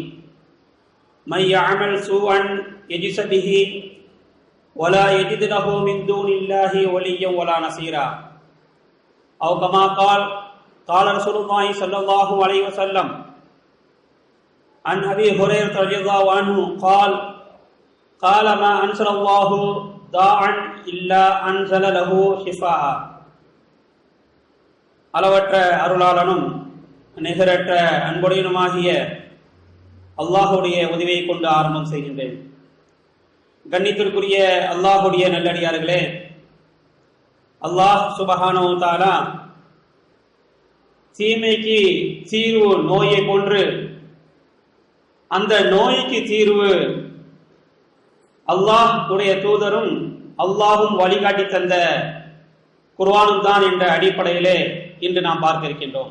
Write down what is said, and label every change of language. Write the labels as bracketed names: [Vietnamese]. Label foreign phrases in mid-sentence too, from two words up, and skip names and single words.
[Arabic] من يعمل سوءا يجز به ولا يجد له من دون الله وليا ولا نصيرا، أو كما قال رسول الله صلى الله عليه وسلم عن أبي هريرة رضي الله عنه قال ما أنزل الله داعا إلا أنزل له شفاء. [Tamil] அளவற்ற அருளாளனும் நிகரற்ற அன்புடையனுமாகிய அல்லாஹுடைய உதவியை கொண்டு ஆரம்பம் செய்கின்றேன். கண்ணியத்திற்குரிய அல்லாஹுடைய நல்லடியார்களே, அல்லாஹ் [Arabic] سبحانه وتعالى [Tamil] தீமைக்கு தீர்வு நோயை போன்று அந்த நோய்க்கு தீர்வு அல்லாஹ் உடைய தூதரும் அல்லாஹும் வழிகாட்டி தந்த குர்ஆனும் தான் என்ற அடிப்படையிலே இன்று நாம் பார்க்க இருக்கின்றோம்.